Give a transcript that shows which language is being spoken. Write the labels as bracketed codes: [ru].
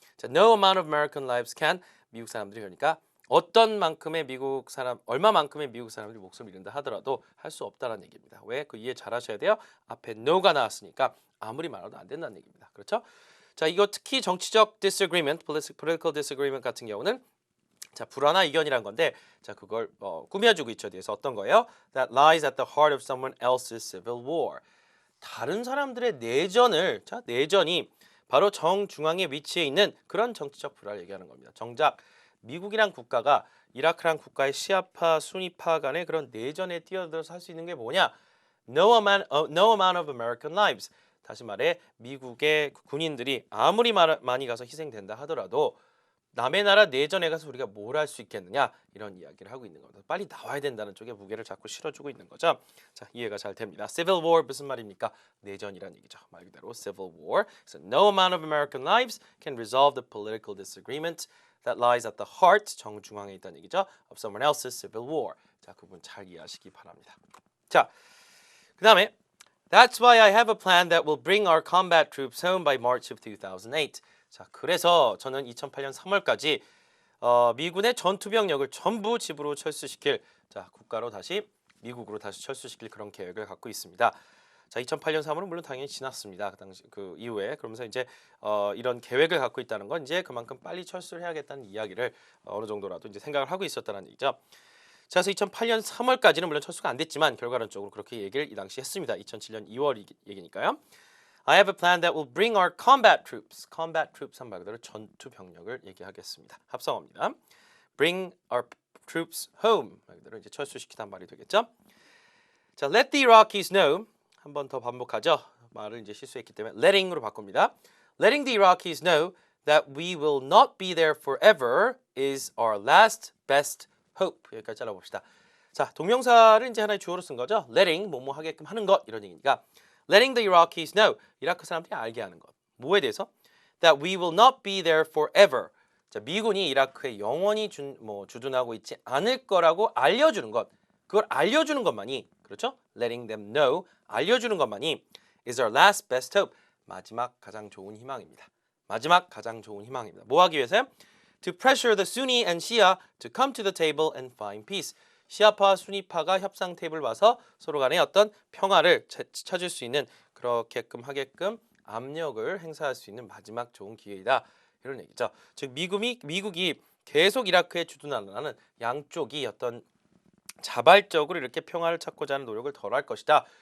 [ko] 자, [en] no amount of American lives can [ko] 미국 사람들이 그러니까 얼마만큼의 미국 사람들이 목숨을 잃는다 하더라도 할 수 없다는 얘기입니다. 왜? 그 이해 잘 하셔야 돼요. 앞에 no가 나왔으니까 아무리 말해도 안 된다는 얘기입니다. 그렇죠? 자, 이거 특히 정치적 disagreement, political disagreement 같은 경우는 자, 불화나 이견이란 건데 자, 그걸 꾸며주고 있죠. 뒤에서 어떤 거예요? [en] That lies at the heart of someone else's civil war. [ko] 다른 사람들의 내전이 바로 정중앙에 위치해 있는 그런 정치적 불화를 얘기하는 겁니다. 정작 미국이란 국가가 이라크란 국가의 시아파, 수니파 간의 그런 내전에 뛰어들어서 할 수 있는 게 뭐냐? [en] No amount of American lives. [ko] 다시 말해 미국의 군인들이 아무리 많이 가서 희생된다 하더라도 남의 나라 내전에 가서 우리가 뭘 할 수 있겠느냐 이런 이야기를 하고 있는 겁니다. 빨리 나와야 된다는 쪽에 무게를 자꾸 실어주고 있는 거죠. 자, 이해가 잘 됩니다. Civil War 무슨 말입니까? 내전이란 얘기죠. 말 그대로 Civil War. [en] So no amount of American lives can resolve the political disagreement that lies at the heart, [ko] 정중앙에 있다는 얘기죠. [en] of someone else's civil war. [ko] 자, 그 부분 잘 이해하시기 바랍니다. 자, 그 다음에 [en] That's why I have a plan that will bring our combat troops home by March of 2008. [ko] 자, 그래서 저는 2008년 3월까지 미군의 전투 병력을 전부 집으로 철수시킬 국가로 다시 미국으로 다시 철수시킬 그런 계획을 갖고 있습니다. 자, 2008년 3월은 물론 당연히 지났습니다. 그 당시 그 이후에 그러면서 이제 이런 계획을 갖고 있다는 건 이제 그만큼 빨리 철수를 해야겠다는 이야기를 어느 정도라도 이제 생각을 하고 있었다는 얘기죠. 자, 그래서 2008년 3월까지는 물론 철수가 안 됐지만 결과론적으로 그렇게 얘기를 이 당시 했습니다. 2007년 2월 얘기니까요. [en] I have a plan that will bring our combat troops. [ko] combat troops 한 말 그대로 전투 병력을 얘기하겠습니다. 합성어입니다. [en] Bring our troops home. [ko] 말 그대로 이제 철수시키단 말이 되겠죠. 자, [en] let the Iraqis know. [ko] 한 번 더 반복하죠. 말을 이제 실수했기 때문에 letting으로 바꿉니다. [en] Letting the Iraqis know that we will not be there forever is our last best hope. [ko] 여기까지 잘라봅시다. 자, 동명사를 이제 하나의 주어로 쓴 거죠. letting, 뭐뭐 하게끔 하는 것 이런 얘기니까 [en] letting the Iraqis know, [ko] 이라크 사람들이 알게 하는 것. 뭐에 대해서? [en] That we will not be there forever. [ko] 자, 미군이 이라크에 영원히 주둔하고 있지 않을 거라고 알려주는 것. 그걸 알려주는 것만이, 그렇죠? [en] letting them know, [ko] 알려주는 것만이 [en] is our last best hope. [ko] 마지막 가장 좋은 희망입니다. 마지막 가장 좋은 희망입니다. 뭐 하기 위해서요? [en] To pressure the Sunni and Shia to come to the table and find peace. [ko] 시아파와 수니파가 협상 테이블 와서 서로 간에 어떤 평화를 찾을 수 있는 그렇게끔 하게끔 압력을 행사할 수 있는 마지막 좋은 기회이다. 이런 얘기죠. 즉 미국이 계속 이라크에 주둔하는 양쪽이 어떤 자발적으로 이렇게 평화를 찾고자 하는 노력을 덜 할 것이다.